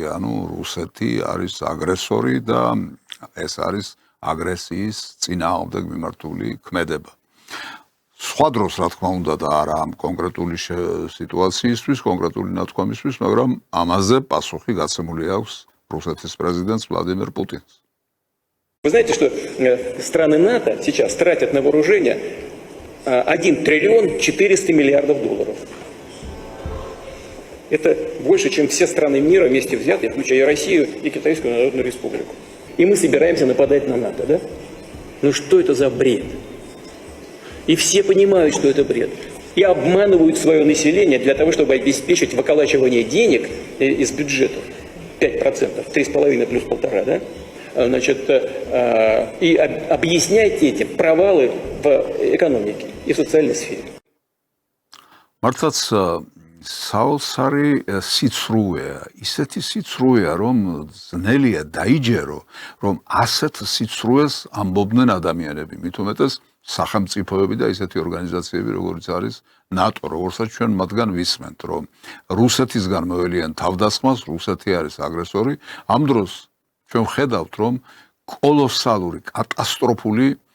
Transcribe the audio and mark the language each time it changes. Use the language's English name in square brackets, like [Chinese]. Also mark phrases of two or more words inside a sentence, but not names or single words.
[Georgian] ანუ რუსეთი არის აგრესორი და ეს არის აგრესიის წინააღმდეგ მიმართული ქმედება. სხვა დროს, რა თქმა უნდა, და არა ამ კონკრეტული სიტუაციისთვის, კონკრეტული ნათქვამისთვის, მაგრამ ამაზე пасуხი გაცემული აქვს რუსეთის პრეზიდენტს ვლადიმერ პუტინს. [Russian] Вы знаете, что страны НАТО сейчас тратят на вооружение 1 триллион 400 миллиардов долларов. Это больше, чем все страны мира вместе взятые, включая Россию и Китайскую Народную Республику. И мы собираемся нападать на НАТО, да? Ну что это за бред? И все понимают, что это бред. И обманывают свое население для того, чтобы обеспечить выколачивание денег из бюджетов. 5%, 3,5 плюс 1,5, да? Значит, и объяснять этим провалы в экономике и в социальной сфере. [Georgian] მართლაც საოცარი სიცრუეა, ისეთი სიცრუეა, რომ ძნელია დაიჯერო, რომ ასეთ სიცრუეს ამბობდნენ ადამიანები, მით უმეტეს სახელმწიფოები და ისეთი ორგანიზაციები, როგორც არის ნატო, როგორცაც ჩვენ მათგან ვისმენთ, რომ რუსეთისგან მოელიან თავდასხმას, რუსეთი არის აგრესორი, ამ დროს ჩვენ ვხედავთ, რომ კოლოსალური, კატასტროფული